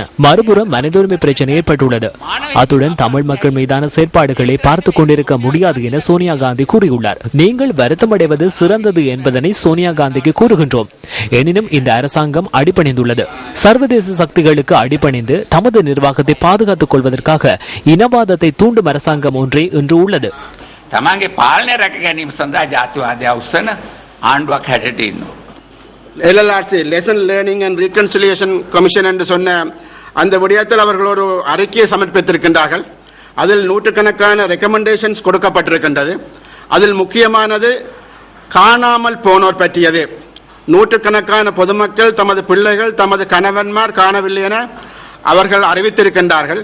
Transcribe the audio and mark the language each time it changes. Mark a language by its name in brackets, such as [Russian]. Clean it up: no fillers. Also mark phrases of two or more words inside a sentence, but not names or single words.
[Tamil] மறுபுறம் மனித உரிமை பிரச்சனை ஏற்பட்டுள்ளது. அத்துடன் தமிழ் மக்கள் மீதான செயற்பாடுகளை பார்த்துக் கொண்டிருக்க முடியாது என சோனியா காந்தி கூறியுள்ளார். நீங்கள் வருத்தமடைவது சிறந்தது என்பதனை சோனியா காந்திக்கு கூறுகின்றோம். எனினும் இந்த அரசாங்கம் அடிபணிந்துள்ளது. சர்வதேச சக்திகளுக்கு அடிபணிந்து தமது நிர்வாகத்தை பாதுகாத்துக் கொள்வதற்காக இனவாதத்தை தூண்டும் அரசாங்கம் ஒன்றே இன்று உள்ளது. [Sinhala] තමන්ගේ පාලනය රැක ගැනීම සඳහා ජාතිවාදය උස්සන ආණ්ඩුවක් හැටියට ඉන්නවා. [Tamil] LLRC லெசன் லேர்னிங் அண்ட் ரீகன்சிலியேஷன் கமிஷன் என்று சொன்ன அந்த விடயத்தில் அவர்கள் ஒரு அறிக்கையை சமர்ப்பித்திருக்கின்றார்கள். அதில் நூற்றுக்கணக்கான ரெக்கமெண்டேஷன்ஸ் கொடுக்கப்பட்டிருக்கின்றது. அதில் முக்கியமானது காணாமல் போனோர் பற்றியது. நூற்றுக்கணக்கான பொதுமக்கள் தமது பிள்ளைகள் தமது கணவன்மார் காணவில்லை என அவர்கள் அறிவித்திருக்கின்றார்கள்.